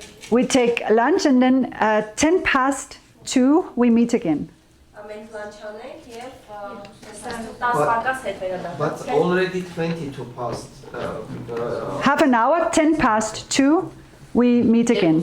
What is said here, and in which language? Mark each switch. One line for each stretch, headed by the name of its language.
English: We take lunch and then 10 past 2 we meet again.
Armenian: Մենք լանչ անենք եւ 10 պակաս հետ վերադառնանք։
English: But already 22 past. Half an hour, 10 past 2 we meet again.